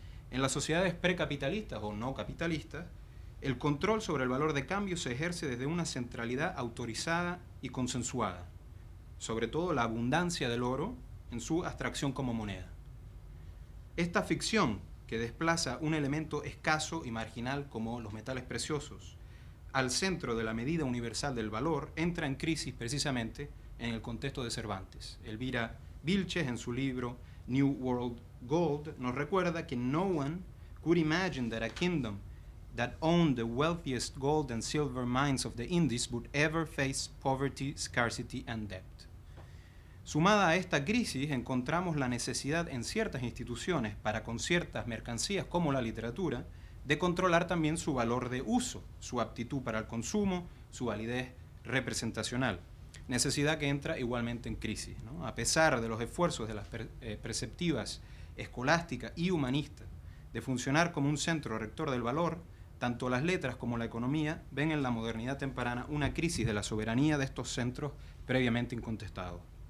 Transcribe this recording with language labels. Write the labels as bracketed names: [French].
[Spanish] En las sociedades precapitalistas o no capitalistas, el control sobre el valor de cambio se ejerce desde una centralidad autorizada y consensuada, sobre todo la abundancia del oro en su abstracción como moneda. Esta ficción, que desplaza un elemento escaso y marginal como los metales preciosos al centro de la medida universal del valor, entra en crisis precisamente en el contexto de Cervantes. [English] Elvira Vilches, [Spanish] en su libro [English] New World Gold, [Spanish] nos recuerda que [English] no one could imagine that a kingdom that owned the wealthiest gold and silver mines of the Indies would ever face poverty, scarcity and debt. [Spanish] Sumada a esta crisis, encontramos la necesidad en ciertas instituciones para con ciertas mercancías como la literatura de controlar también su valor de uso, su aptitud para el consumo, su validez representacional. Necesidad que entra igualmente en crisis, ¿no? A pesar de los esfuerzos de las preceptivas escolásticas y humanistas de funcionar como un centro rector del valor, tanto las letras como la economía ven en la modernidad temprana una crisis de la soberanía de estos centros previamente incontestados.